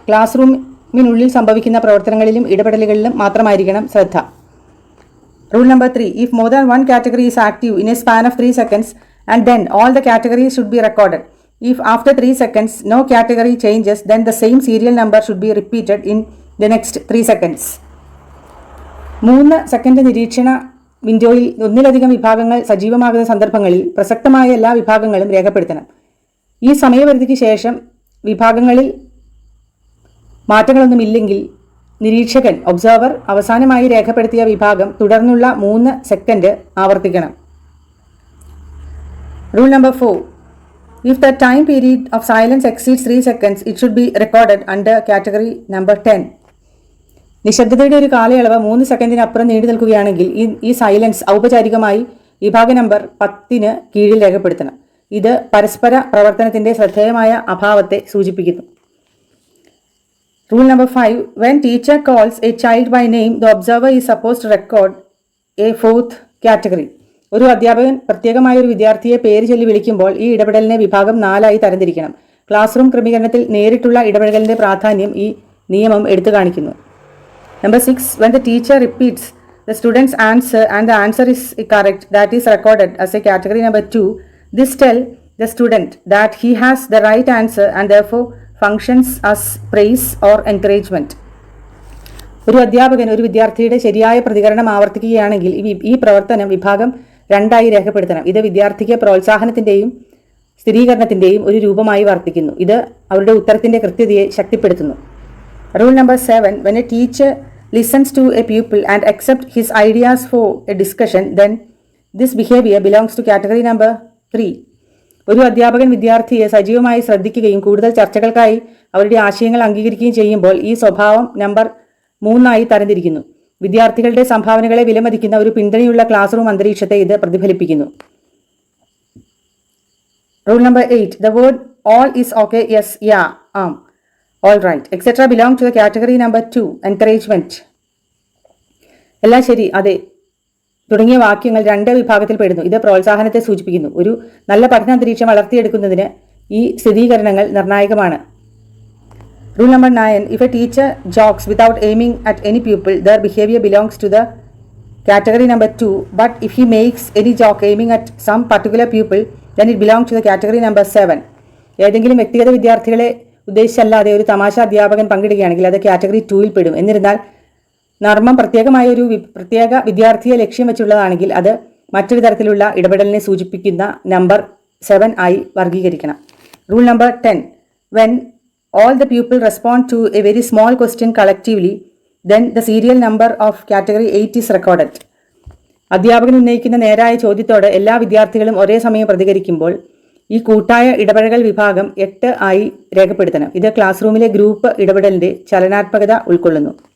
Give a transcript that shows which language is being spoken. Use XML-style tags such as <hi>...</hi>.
<ml>Class റൂമിനുള്ളിൽ സംഭവിക്കുന്ന പ്രവർത്തനങ്ങളിലും ഇടപെടലുകളിലും മാത്രമായിരിക്കണം ശ്രദ്ധ.</ml> <en>Rule number 3. If more than one category is active in a span of 3 seconds, and then all the categories should be recorded. If after 3 seconds no category changes, then the same serial number should be repeated in the next 3 seconds.</en> <ml>3 second നിരീക്ഷണ വിൻഡോയിൽ ഒന്നിലധികം വിഭാഗങ്ങൾ സജീവമാകുന്ന സന്ദർഭങ്ങളിൽ പ്രസക്തമായ എല്ലാ വിഭാഗങ്ങളും രേഖപ്പെടുത്തണം. ഈ സമയപരിധിക്ക് ശേഷം വിഭാഗങ്ങളിൽ മാറ്റങ്ങളൊന്നുമില്ലെങ്കിൽ നിരീക്ഷകൻ അവസാനമായി രേഖപ്പെടുത്തിയ വിഭാഗം തുടർന്നുള്ള 3 second ആവർത്തിക്കണം.</ml> <en>Rule number 4. If the time period of silence exceeds 3 seconds, it should be recorded under category number 10.</en> <ml>നിശബ്ദതയുടെ ഒരു കാലയളവ് 3 സെക്കൻഡിനപ്പുറം നീണ്ടു നിൽക്കുകയാണെങ്കിൽ ഈ സൈലൻസ് ഔപചാരികമായി വിഭാഗ നമ്പർ 10 കീഴിൽ രേഖപ്പെടുത്തണം. ഇത് പരസ്പര പ്രവർത്തനത്തിന്റെ ശ്രദ്ധേയമായ അഭാവത്തെ സൂചിപ്പിക്കുന്നു.</ml> <en>Rule number 5. When teacher calls a child by name, the observer is supposed to record a 4th category.</en> <ml>ഒരു അധ്യാപകൻ പ്രത്യേകമായ ഒരു വിദ്യാർത്ഥിയെ പേര് ചൊല്ലി വിളിക്കുമ്പോൾ ഈ ഇടപെടലിനെ വിഭാഗം 4 തരംതിരിക്കണം. ക്ലാസ് റൂം ക്രമീകരണത്തിൽ നേരിട്ടുള്ള ഇടപെടലിന്റെ പ്രാധാന്യം ഈ നിയമം എടുത്തു കാണിക്കുന്നു.</ml> <en>Number 6. When the teacher repeats the student's answer and the answer is correct, that is recorded as a category number 2. This tells the student that he has the right answer and therefore functions as praise or encouragement.</en> <ml>ഒരു അധ്യാപകൻ ഒരു വിദ്യാർത്ഥിയുടെ ശരിയായ പ്രതികരണം ആവർത്തിക്കുകയാണെങ്കിൽ ഈ പ്രവർത്തനം വിഭാഗം 2 രേഖപ്പെടുത്തണം. ഇത് വിദ്യാർത്ഥിക്ക് പ്രോത്സാഹനത്തിന്റെയും സ്ഥിരീകരണത്തിന്റെയും ഒരു രൂപമായി വർത്തിക്കുന്നു. ഇത് അവരുടെ ഉത്തരത്തിന്റെ കൃത്യതയെ ശക്തിപ്പെടുത്തുന്നു.</ml> <en>Rule number 7. When a teacher listens to a pupil and accepts his ideas for a discussion, then this behavior belongs to category number 3.</en> <ml>ഒരു അധ്യാപകൻ വിദ്യാർത്ഥിയെ സജീവമായി ശ്രദ്ധിക്കുകയും കൂടുതൽ ചർച്ചകൾക്കായി അവരുടെ ആശയങ്ങൾ അംഗീകരിക്കുകയും ചെയ്യുമ്പോൾ ഈ സ്വഭാവം നമ്പർ 3 തരംതിരിക്കുന്നു. വിദ്യാർത്ഥികളുടെ സംഭാവനകളെ വിലമതിക്കുന്ന ഒരു പിന്തുണയുള്ള ക്ലാസ് റൂം അന്തരീക്ഷത്തെ ഇത് പ്രതിഫലിപ്പിക്കുന്നു.</ml> <en>Rule number 8. The word all is okay, yes, yeah, all right, etc. belong to the category number 2, encouragement.</en> <ml>എല്ലാം ശരി, അതെ തുടങ്ങിയ വാക്യങ്ങൾ 2 വിഭാഗത്തിൽ പെടുന്നു. ഇത് പ്രോത്സാഹനത്തെ സൂചിപ്പിക്കുന്നു. ഒരു നല്ല പഠനാന്തരീക്ഷം വളർത്തിയെടുക്കുന്നതിന് ഈ സ്ഥിരീകരണങ്ങൾ നിർണായകമാണ്.</ml> <en>Rule number 9. If a teacher jokes without aiming at any pupil, their behavior belongs to the category number 2. But if he makes any joke aiming at some particular pupil, then it belongs to the category number 7.</en> <ml>ഏതെങ്കിലും വ്യക്തിഗത വിദ്യാർത്ഥികളെ ഉദ്ദേശിച്ചല്ലാതെ ഒരു തമാശ അധ്യാപകൻ പങ്കിടുകയാണെങ്കിൽ അത് category 2 പെടും. എന്നിരുന്നാൽ നർമ്മം പ്രത്യേകമായ ഒരു പ്രത്യേക വിദ്യാർത്ഥിയെ ലക്ഷ്യം വെച്ചുള്ളതാണെങ്കിൽ അത് മറ്റൊരു തരത്തിലുള്ള ഇടപെടലിനെ സൂചിപ്പിക്കുന്ന നമ്പർ 7 ആയി വർഗീകരിക്കണം.</ml> <en>Rule number 10. When all the pupils respond to a very small question collectively, then the serial number of category 8 is recorded.</en> <ml>അധ്യാപകൻ ഉന്നയിക്കുന്ന നേരായ ചോദ്യത്തോട് എല്ലാ വിദ്യാർത്ഥികളും ഒരേ സമയം പ്രതികരിക്കുമ്പോൾ ഈ കൂട്ടായ ഇടപെടൽ വിഭാഗം 8 ആയി രേഖപ്പെടുത്തണം. ഇത് ക്ലാസ് റൂമിലെ ഗ്രൂപ്പ് ഇടപെടലിന്റെ ചലനാത്മകത ഉൾക്കൊള്ളുന്നു.</ml>